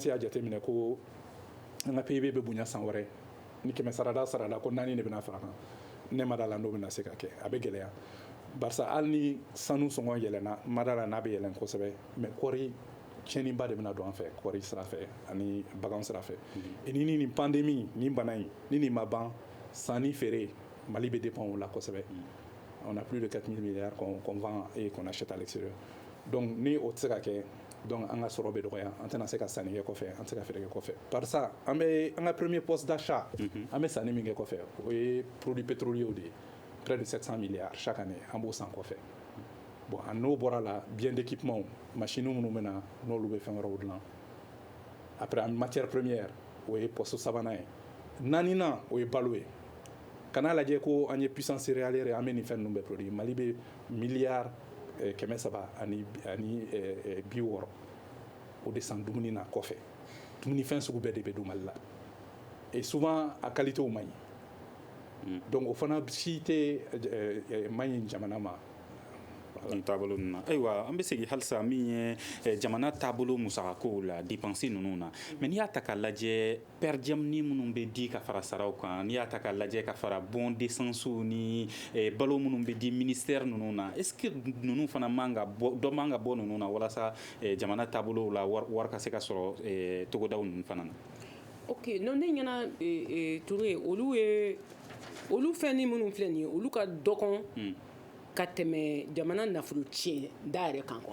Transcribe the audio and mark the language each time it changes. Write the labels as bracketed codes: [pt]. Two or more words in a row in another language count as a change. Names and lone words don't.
[bm] y'a jateminɛ ko an ka PIB bɛ bonya san wɛrɛ ni kɛmɛ sarada sarada ko 4 de bɛna fara kan ne ma da la n'o bɛna se ka kɛ a bɛ gɛlɛya barisa hali ni sanu sɔngɔ yɛlɛnna ma da la n'a bɛ yɛlɛn kosɛbɛ mais kɔɔri tiɲɛniba de bɛna don an fɛ kɔɔri sira fɛ ani bagan sira fɛ ni nin pandémie nin bana in ni nin ma ban sanni feere Mali bɛ dépend o la kosɛbɛ [fr] on a plus de 4 000 milliards qu'on vend et qu'on achète à l'extérieur [bm] donc ni o tɛ se ka kɛ donc an ka sɔrɔ bɛ dɔgɔya an tɛna se ka sanni kɛ kɔfɛ an tɛ se ka feere kɛ kɔfɛ barisa an ka [fr] premier poste d'achat [bm] an bɛ sanni min kɛ kɔfɛ o ye [fr] produits pétroliers [bm] de ye [fr] près de 700 milliards chaque année [bm] an b'o san kɔfɛ bon n'o bɔra la [fr] bien d'équipement [bm] machine minnu bɛ na n'olu bɛ fɛn wɛrɛw dilan [fr] après en matière première [bm] o ye poste sabanan ye naaninan o ye balo ye kana lajɛ ko an ye [fr] puissance céréalière [bm] an bɛ nin fɛn ninnu bɛɛ produit Mali bɛ miliyari 360 ani 60 o de san dumuni na kɔfɛ dumunifɛn sugu bɛɛ de bɛ don Mali la [fr] et souvent [bm] a qualité man ɲi donc o fana si tɛ man ɲi jamana ma nin taabolo ninnu na ayiwa an bɛ segin halisa min ye jamana taabolo musakakow la dépense ninnu na mais n'i y'a ta k'a lajɛ per diem ni minnu bɛ di ka fara saraw kan n'i y'a ta k'a lajɛ ka fara [fr] bon d'essence [bm] ni balo minnu bɛ di ministère ninnu na [fr] est ce que [bm] ninnu fana man ka bɔ dɔ man ka bɔ ninnu na walasa jamana taabolow la wari ka se ka sɔrɔ togodaw ninnu fana na. [fr] ok non [bm] ne ɲɛna Toure olu fɛn ni minnu filɛ nin ye olu ka dɔgɔn ka tɛmɛ jamana nafolo tiɲɛ da yɛrɛ kan quoi.